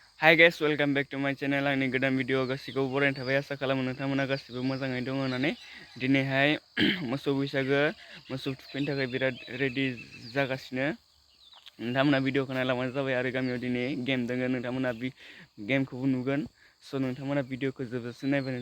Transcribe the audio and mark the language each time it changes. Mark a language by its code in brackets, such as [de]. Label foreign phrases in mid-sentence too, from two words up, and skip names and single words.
[en] Hi guys welcome back to my channel [brx] आंनि गोदान भिडिअ गासिखौबो बरायना थाबाय आसा खालामो नोंथांमोना गासिबो मोजाङै दङ होननानै दिनैहाय मोसौ बैसागो मोसौ थुखैनो थाखाय बिराद रेडि जागासिनो नोंथांमोना भिडिअखौ नायलांबानो जाबाय आरो गामियाव दिनै गेम दोङो नोंथांमोना बे गेमखौबो नुगोन स' नोंथांमोना भिडिअखौ जोबजासिम नायबानो